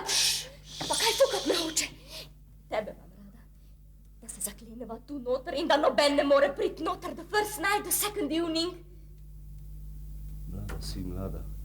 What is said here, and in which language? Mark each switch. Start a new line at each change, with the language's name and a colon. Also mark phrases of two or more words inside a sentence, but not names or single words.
Slovenian: Pa kaj fukat me hoče? Tebe imam rada, da se zakleneva tu noter in da noben ne more priti noter,
English: the first night, the second evening.
Slovenian: Mlada si, mlada.